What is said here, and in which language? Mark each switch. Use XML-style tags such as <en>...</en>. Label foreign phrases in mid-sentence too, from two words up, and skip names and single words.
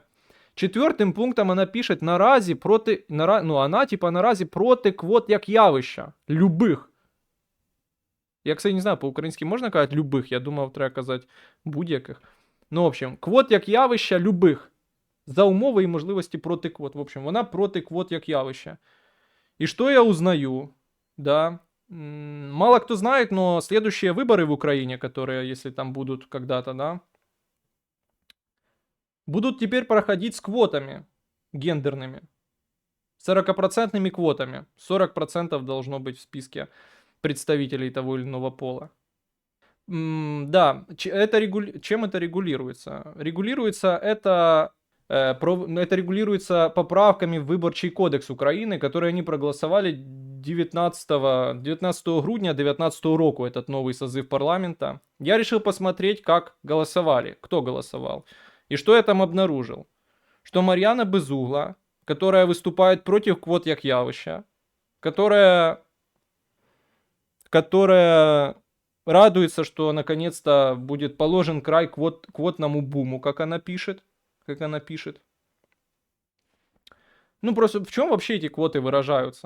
<uk>Четвертим пунктом вона пише наразі проти квот як явища. Любих.</uk> <ru>Я, кстати, не знаю,</ru> <uk>по-українськи можна казати любих, я думав, треба казати будь-яких.</uk> <ru>Ну, в общем,</ru> <uk>квот як явища любих. За умови і можливості проти квот.</uk> <ru>В общем,</ru> <uk>вона проти квот як явища.</uk> <ru>И что я узнаю? Да. Мало кто знает, но следующие выборы в Украине, которые, если там будут когда-то, да, будут теперь проходить с квотами гендерными. 40% квотами. 40% должно быть в списке представителей того или иного пола. Да, чем это регулируется? Это регулируется поправками в Выборчий кодекс Украины, которые они проголосовали</ru> <uk>19 грудня 2019 року,</uk> <ru>этот новый созыв парламента. Я решил посмотреть, как голосовали, кто голосовал. И что я там обнаружил? Что Мар'яна Безугла, которая выступает против квот</ru> <uk>як явища,</uk> <ru>которая радуется, что наконец-то будет положен край квотному буму, как она пишет. Ну, просто в чем вообще эти квоты выражаются?</ru>